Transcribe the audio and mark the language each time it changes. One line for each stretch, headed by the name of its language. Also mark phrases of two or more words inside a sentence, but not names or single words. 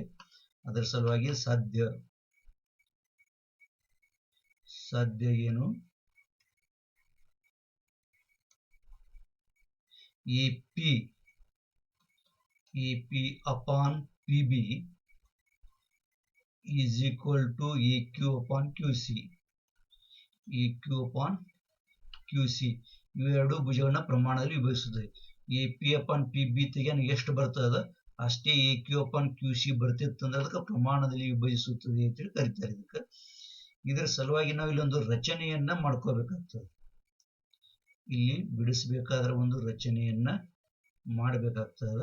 Kannada: ಅದರ ಸಲುವಾಗಿ ಸಾಧ್ಯ ಏನು,
English: EP upon PB is equal to EQ upon QC. EQ upon QC
Kannada: ಇವೆರಡು ಭುಜಗಳನ್ನ ಪ್ರಮಾಣದಲ್ಲಿ ವಿಭಜಿಸುತ್ತದೆ.
English: AP upon PB
Kannada: ತೆಗೆನ ಎಷ್ಟು ಬರ್ತದ ಅಷ್ಟೇ
English: EQ upon QC
Kannada: ಬರ್ತಿತ್ತಂದ್ರೆ ಅದಕ್ಕೆ ಪ್ರಮಾಣದಲ್ಲಿ ವಿಭಜಿಸುತ್ತದೆ ಅಂತೇಳಿ ಕರೀತಾರೆ. ಇದರ ಸಲುವಾಗಿ ನಾವು ಇಲ್ಲೊಂದು ರಚನೆಯನ್ನ ಮಾಡ್ಕೋಬೇಕಾಗ್ತದೆ. ಇಲ್ಲಿ ಬಿಡಿಸಬೇಕಾದ್ರೆ ಒಂದು ರಚನೆಯನ್ನ ಮಾಡಬೇಕಾಗ್ತದೆ.